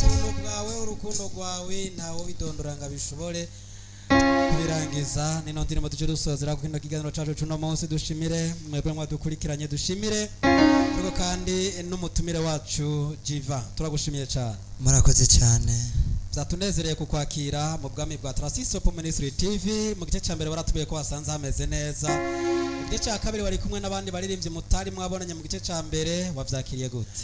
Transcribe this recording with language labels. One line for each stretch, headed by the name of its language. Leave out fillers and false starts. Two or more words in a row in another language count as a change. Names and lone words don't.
Rundi: urukundo rwawe ntawe bidondora ngo abishobore kubirangiza nino ndirimo tuje dusozera ku kino kiganiro cacu cuno munsi dushimire mwebwe mwadukurikiranye dushimire ariko kandi n'umutumire wacu Jiva turagushimiye cyane murakoze cyane byatunezereye kukwakira mu bwami bwa Transisop Ministry TV mu gice cya mbere baratubiye ko wasanze hameze neza mu gice cya kabiri wari kumwe n'abandi baririmbyi mutari mwabonanye mu gice cya mbere wavyakiriye gute